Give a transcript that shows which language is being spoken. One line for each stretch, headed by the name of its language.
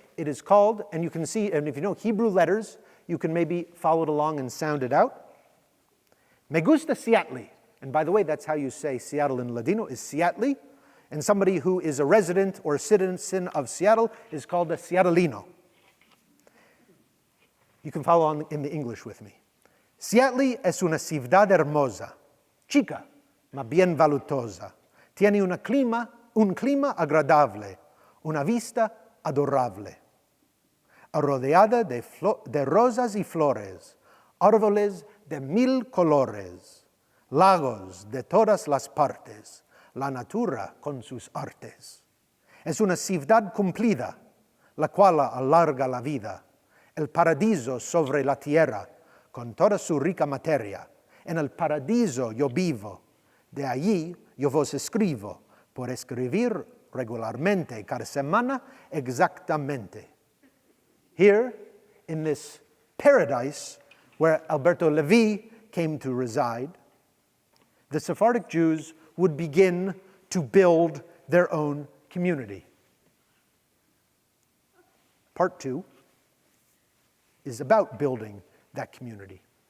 English: It is called, and you can see, and if you know Hebrew letters, you can maybe follow it along and sound it out.
Ladino: Me gusta Seattle.
English: And by the way, that's how you say Seattle in Ladino, is Seattle. And somebody who is a resident or a citizen of Seattle is called a Seattlino. You can follow on in the English with me.
Ladino: Seattle es una ciudad hermosa, chica, ma bien valutosa. Tiene un clima agradable, una vista adorable. Rodeada de rosas y flores, árboles de mil colores, lagos de todas las partes, la natura con sus artes. Es una ciudad cumplida, la cual alarga la vida, el paradiso sobre la tierra, con toda su rica materia. En el paradiso yo vivo, de allí yo vos escribo, por escribir regularmente, cada semana exactamente. Here,
English: in this paradise where Alberto Levi came to reside, the Sephardic Jews would begin to build their own community. Part 2 is about building that community.